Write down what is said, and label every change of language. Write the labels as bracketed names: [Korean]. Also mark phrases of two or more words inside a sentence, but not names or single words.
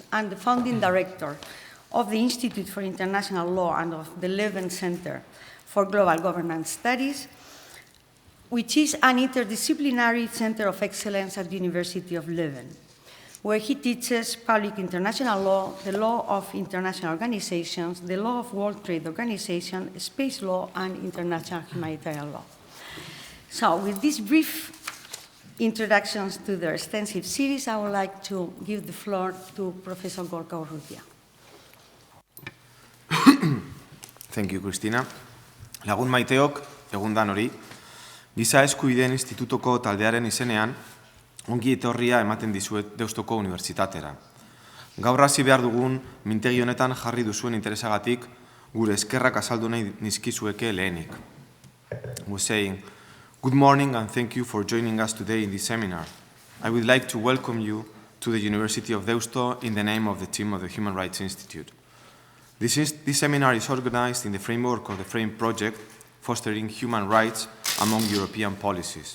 [English] and the founding director of the Institute for International Law and of the Leuven Center for Global Governance Studies, which is an interdisciplinary center of excellence at the University of Leuven, where he teaches public international law, the law of international organizations, the law of World Trade Organization, space law, and international humanitarian law. So with these brief introductions to their extensive series, I would like to give the floor to Professor Gorka Urrutia. Thank you, Cristina. [Basque] Lagun maiteok, egun dan hori, Giza Eskubideen Institutoko taldearen izenean, ongi etorria ematen dizuet Deustoko Unibertsitatera. Gaur hasi behar dugun mintegi honetan jarri duzuen interesagatik gure eskerrak azaldu nahi nizkizueke lehenik. [English] We're saying, good morning and thank you for joining us today in this seminar. I would like to welcome you to the University of Deusto in the name of the team of the Human Rights Institute. This seminar is organized in the framework of the FRAME project, fostering human rights among European policies.